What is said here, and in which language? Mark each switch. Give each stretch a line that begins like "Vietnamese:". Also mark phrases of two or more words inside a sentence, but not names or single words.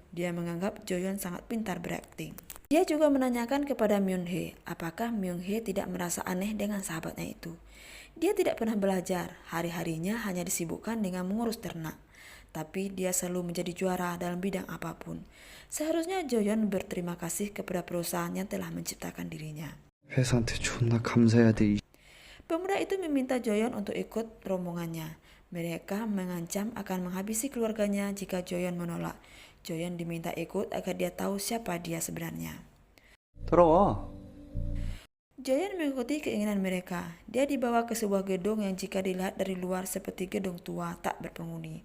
Indonesian: Dia menganggap Joyeon sangat pintar berakting. Dia juga menanyakan kepada Myung-hee apakah Myung-hee tidak merasa aneh dengan sahabatnya itu. Dia tidak pernah belajar, hari-harinya hanya disibukkan dengan mengurus ternak. Tapi dia selalu menjadi juara dalam bidang apapun. Seharusnya Joyeon berterima kasih kepada perusahaan yang telah menciptakan dirinya.
Korean: 회사한테 존나 감사해야 돼.
Indonesian: Pemuda itu meminta Joyeon untuk ikut rombongannya. Mereka mengancam akan menghabisi keluarganya jika Joyeon menolak. Joyeon diminta ikut agar dia tahu siapa dia sebenarnya.
Korean: 돌아와.
Indonesian: Joyeon mengikuti keinginan mereka. Dia dibawa ke sebuah gedung yang jika dilihat dari luar seperti gedung tua tak berpenghuni.